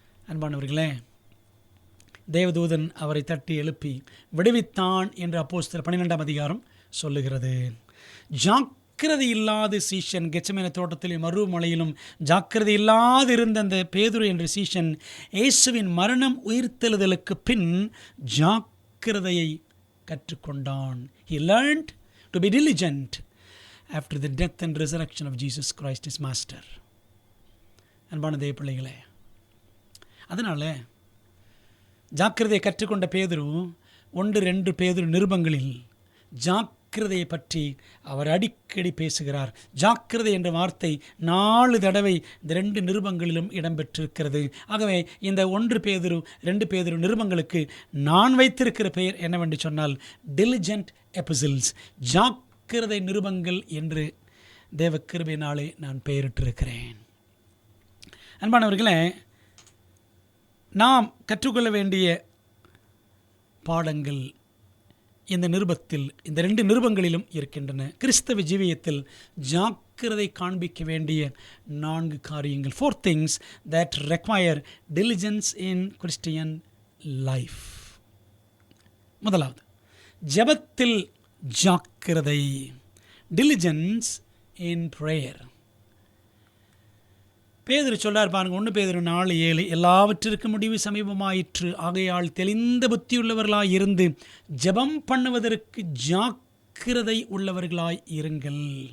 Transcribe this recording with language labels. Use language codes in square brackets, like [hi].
[ta] அன்பானவர்களே, தேவதூதன் அவரை தட்டி எழுப்பி விடுவித்தான் என்று அப்போஸ்தலர் 12ஆம் அதிகாரம் சொல்லுகிறது. ஜாக்கிரதை இல்லாத சீஷன் கெத்செமனே தோட்டத்திலும் மறுமலையிலும் ஜாக்கிரதை இல்லாது இருந்த அந்த பேதுரு என்ற சீஷன் இயேசுவின் மரணம் உயிர்த்தெழுதலுக்கு பின் ஜாக்கிரதையை கற்றுக்கொண்டான். [en] He learned to be diligent after the death and resurrection of Jesus Christ his master. [ta] அன்பான தேவ பிள்ளைகளே, அதனால் ஜாக்கிரதையை கற்றுக்கொண்ட பேதுரு 1-2 பேதுரு நிருபங்களில் ஜாக்கிரதையை பற்றி அவர் அடிக்கடி பேசுகிறார். ஜாக்கிரதை என்ற வார்த்தை 4 தடவை இந்த 2 நிருபங்களிலும் இடம்பெற்றிருக்கிறது. ஆகவே இந்த 1 பேதுரு 2 பேதுரு நிருபங்களுக்கு நான் வைத்திருக்கிற பெயர் என்னவென்று சொன்னால் டிலிஜென்ட் எபிசில்ஸ், ஜாக்கிரதை நிருபங்கள் என்று தேவ கிருபையினாலே நான் பெயரிட்டிருக்கிறேன். அன்பானவர்களே, நாம் கற்றுக்கொள்ள வேண்டிய பாடங்கள் இந்த நிருபத்தில், இந்த 2 நிருபங்களிலும் இருக்கின்றன. கிறிஸ்தவ ஜீவியத்தில் ஜாக்கிரதை காண்பிக்க வேண்டிய 4 காரியங்கள், [en] 4 things that require diligence in Christian life. [ta] முதலாவது, ஜெபத்தில் ஜாக்கிரதை, [en] diligence in prayer. [ta] பேதுரு சொல்றார் பாருங்க, 1 பேதுரு 4:7, எல்லாவற்றிற்கும் முடிவு சமீபமாயிற்று, ஆகையால் தெளிந்த புத்தியுள்ளவர்களாய் இருந்து ஜெபம் பண்ணுவதற்கு ஜாக்கிரதை உள்ளவர்களாய் இருங்கள்.